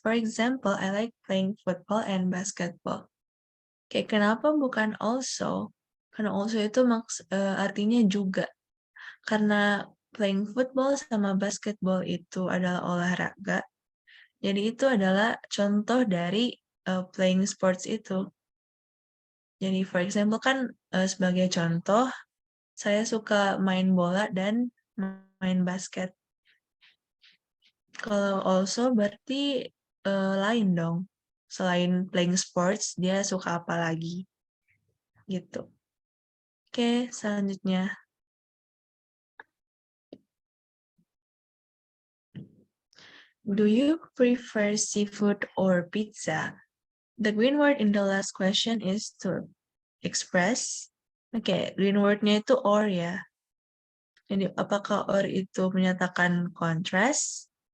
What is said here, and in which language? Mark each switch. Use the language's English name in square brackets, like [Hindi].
[English] For example, I like playing football and basketball. [Indonesian] Oke, kenapa bukan also? Karena also itu artinya juga. Karena playing football sama basketball itu adalah olahraga. Jadi itu adalah contoh dari playing sports itu. Jadi for example kan sebagai contoh, saya suka main bola dan main basket. Kalau also berarti lain dong. Selain playing sports, dia suka apa lagi? Gitu. Oke, selanjutnya. [English] Do you prefer seafood or pizza? The green word in the last question is to express. [Indonesian] Oke, green wordnya itu or ya. Jadi apakah or itu menyatakan contrast?